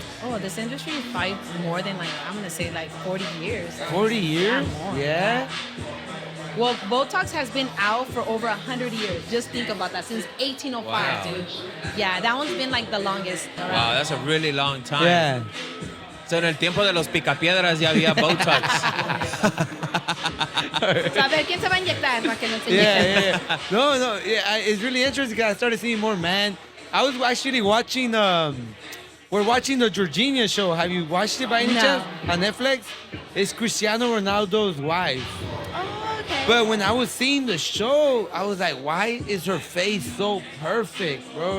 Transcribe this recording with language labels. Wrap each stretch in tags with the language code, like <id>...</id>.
<en>Oh, this industry is probably more than like, I'm gonna say like 40 years. 40 years? Yeah, more. Yeah. Well, Botox has been out for over 100 years. Just think about that, since 1805, Wow. dude. Yeah, that one's been like the longest. Wow, that's a really long time. Yeah.</en> <es>So en el tiempo de los picapiedras ya había Botox. So, a ver, ¿quién se va a inyectar para que nos inyecten?</es> <en>Yeah. No. Yeah, it's really interesting because I started seeing more man. I was actually watching. We're watching the Georgina show. Have you watched it by any No. chance on Netflix? It's Cristiano Ronaldo's wife. Oh, okay. But when I was seeing the show, I was like, why is her face so perfect, bro?</en>